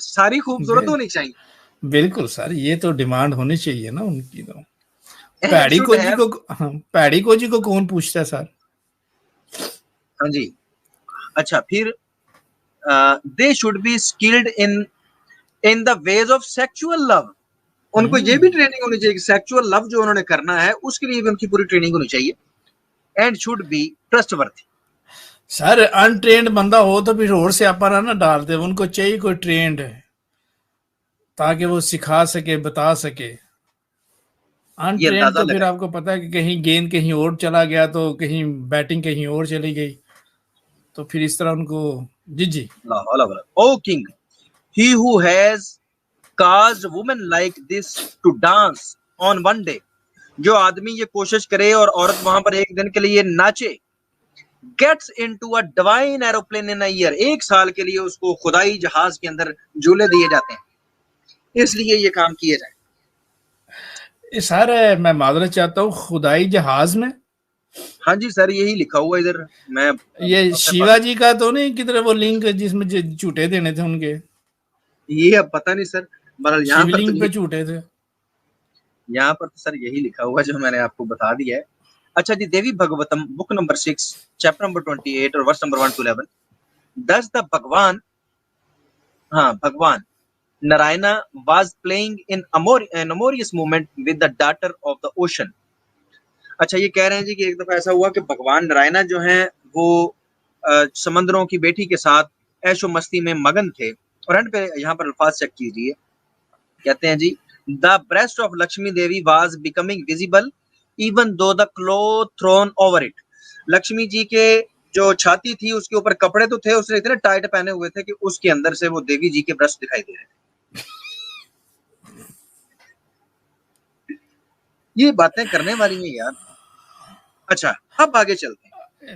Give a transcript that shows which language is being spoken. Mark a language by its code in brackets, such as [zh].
[ur] ساری خوبصورت ہونی چاہیے. بالکل سر, یہ تو ڈیمانڈ ہونی چاہیے نا ان کی. تو پیڑی کو جی کو کون پوچھتا ہے سر؟ ہاں جی. اچھا پھر [en] they should be skilled in the ways of sexual love. [ur] ان کو یہ بھی ٹریننگ ہونی چاہیے کہ سیکچوئل لو جو انہوں نے کرنا ہے اس کے لیے بھی ان کی پوری ٹریننگ ہونی چاہیے. [en] And should be trustworthy. [ur] سر انٹرینڈ بندہ ہو تو پھر اور سے اپنا نہ ڈال دے, ان کو چاہیے کوئی ٹرینڈ ہے تاکہ وہ سکھا سکے, بتا سکے. انٹرینڈ تو پھر آپ کو پتا ہے کہ کہیں گیند کہیں اور چلا گیا تو کہیں بیٹنگ کہیں اور چلی گئی, تو پھر اس طرح ان کو. جی [en] O king, he who has caused women like this to dance on one day. [ur] جو آدمی یہ کوشش کرے اور عورت وہاں پر ایک دن کے لیے ناچے, [en] gets into a divine aeroplane in a year. [ur] ایک سال کے لیے اس کو خدائی جہاز کے اندر جھولے دیے جاتے ہیں, اس لیے یہ کام کیے جائیں. سر میں معذرت چاہتا ہوں, خدائی جہاز میں؟ ہاں جی سر یہی لکھا ہوا ادھر. میں یہ شیوا جی کا تو نہیں کدھر وہ لنک جس میں جھوٹے دینے تھے ان کے؟ یہ اب پتہ نہیں سر, بہرحال یہاں پر لنک پہ جھوٹے تھے. یہاں پر تو سر یہی لکھا ہوا جو میں نے آپ کو بتا دیا ہے. اچھا جی, دیوی بھگوتم بک نمبر 6 چیپٹر نمبر 28 اور verse number 1 to 11. [en] Thus the Bhagwan Narayana was playing in an amorous moment with the daughter of the ocean. [ur] اچھا یہ کہہ رہے ہیں جی کہ ایک دفعہ ایسا ہوا کہ بھگوان نارائنا جو ہیں وہ سمندروں کی بیٹی کے ساتھ عیش و مستی میں مگن تھے. اور اینڈ پہ یہاں پر الفاظ چیک کیجیے, کہتے ہیں جی [en] the breast of Lakshmi Devi was becoming visible even though the cloth thrown over it. [ur] Lakshmi جی کے جو چھاتی تھی اس کے اوپر کپڑے تو تھے, اس نے اتنے ٹائٹ پہنے ہوئے تھے کہ اس کے اندر سے وہ دیوی جی کے برسٹ دکھائی دے رہے تھے. یہ باتیں کرنے والی ہیں یار. اچھا اب آگے چلتے ہیں.